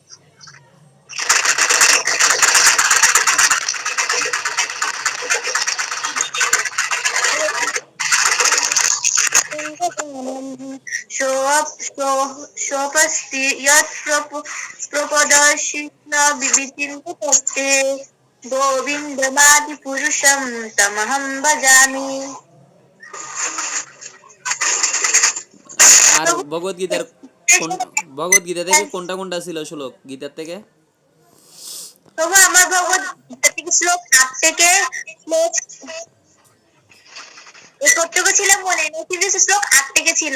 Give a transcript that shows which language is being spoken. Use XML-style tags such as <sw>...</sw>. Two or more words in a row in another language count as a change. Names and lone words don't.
<sa>সোপস্তি যৎ প্রপদর্শিত বিবিচিন্ত তত্ত্বে গোবিন্দমাদি পুরুষম তমহম ভজামি।</sa> <bn>আর ভগবত গীতার কোন, ভগবত গীতা থেকে কোনটা কোনটা ছিল শ্লোক গীতার থেকে? তবু আমার ভগবত গীতা থেকে শ্লোক 8 থেকে শ্লোক কতটুকু ছিল মনে নেই, কিন্তু শ্লোক 8 থেকে ছিল।</bn>